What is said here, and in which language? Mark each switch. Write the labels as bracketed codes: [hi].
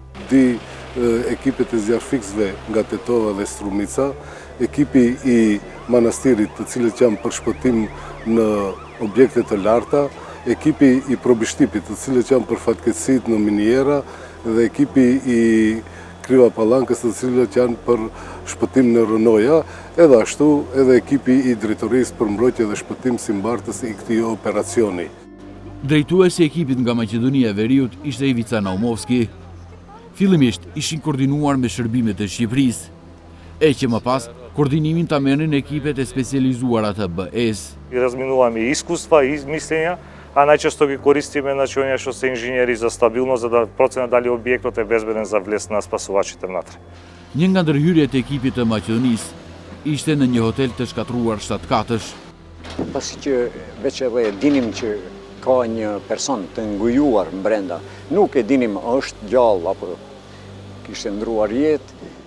[sq] Di ekipet e zjarfikësve nga Tetova dhe Strumica, ekipi i manastirit të cilët janë për shpëtim në objekte të larta, ekipi i probishtipit të cilët janë për fatkeqësitë në miniera dhe ekipi i Kriva Pallankës të cilët janë për shpëtim në rënoja, edhe ashtu edhe ekipi i drejtorisë për mbrojtje dhe shpëtim si mbartës i këtij operacioni. Drejtuesi i ekipit nga Maqedonia e Veriut ishte Ivica Naumovski. Fillimisht ishin koordinuar me shërbimet e Shqipërisë, e që më pas koordinimin ta merrnin ekipet e specializuara të BE-s. [mk] I razminуваме и искуства и мислења, а најчесто ги користиме оние што се инженери за стабилност за да проценат дали објектот е безбеден за влез на спасувачите внатре. [sq] Një nga ndërhyrjet e ekipit të Maqedonisë ishte në një hotel të shkatruar 7 katësh. Pasi që veç edhe dinim që ka një person të ngujuar brenda, nuk e dinim është gjallë apo kishte ndruar jetë.